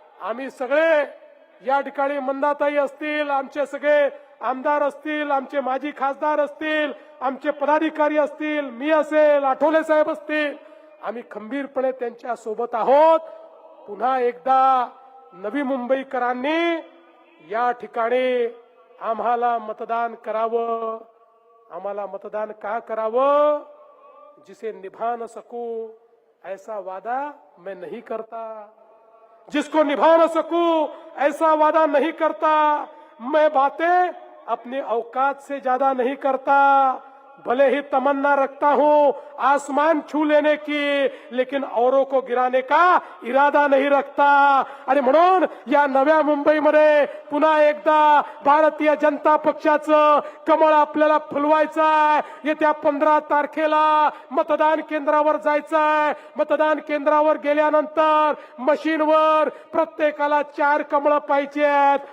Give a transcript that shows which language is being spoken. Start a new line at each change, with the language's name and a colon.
Marathi: आम्ही सगळे या ठिकाणी, मंदाताई असतील, आमचे सगळे आमदार असतील, आमचे माजी खासदार असतील, आमचे पदाधिकारी असतील, मी असेल, आठवले साहेब असतील, आम्ही खंबीरपणे त्यांच्या सोबत आहोत. पुन्हा एकदा नवी मुंबईकरांनी या ठिकाणी आम्हाला मतदान करावं. आम्हाला मतदान का करावं?
Hindi: जिसे निभा न सकूं ऐसा वादा मैं नहीं करता, जिसको निभा न सकूं ऐसा वादा नहीं करता, मैं बातें अपनी औकात से ज्यादा नहीं करता. भले ही तमन्ना रखता हूं आसमान छू लेने की, लेकिन औरों को गिराने का इरादा नहीं रखता.
Marathi: आणि म्हणून या नव्या मुंबईमध्ये पुन्हा एकदा भारतीय जनता पक्षाचं कमळ आपल्याला फुलवायचं आहे. येत्या 15 तारखेला मतदान केंद्रावर जायचंय. मतदान केंद्रावर गेल्यानंतर मशीनवर प्रत्येकाला 4 कमळं पाहिजे आहेत.